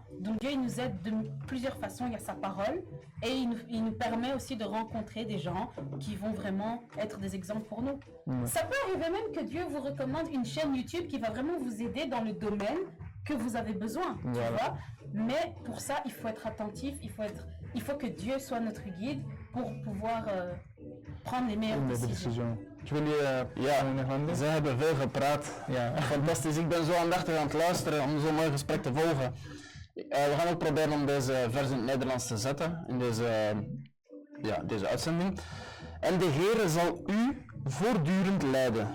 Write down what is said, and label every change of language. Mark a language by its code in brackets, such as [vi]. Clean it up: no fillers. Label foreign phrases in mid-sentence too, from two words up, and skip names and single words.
[fr] Donc Dieu il nous aide de plusieurs façons. Il y a sa parole et il nous permet aussi de rencontrer des gens qui vont vraiment être des exemples pour nous. Ça peut arriver même que Dieu vous recommande une chaîne YouTube qui va vraiment vous aider dans le domaine que vous avez besoin. Tu vois? Mais pour ça, il faut être attentif. Il faut que Dieu soit notre guide pour pouvoir prendre les meilleures décisions. [nl] Tu wil je ze hebben veel gepraat. Fantastisch. Ik ben zo aandachtig aan het luisteren om zo'n mooi gesprek te volgen. We gaan ook proberen om deze vers in het Nederlands te zetten in deze uitzending. En de Heere zal u voortdurend leiden.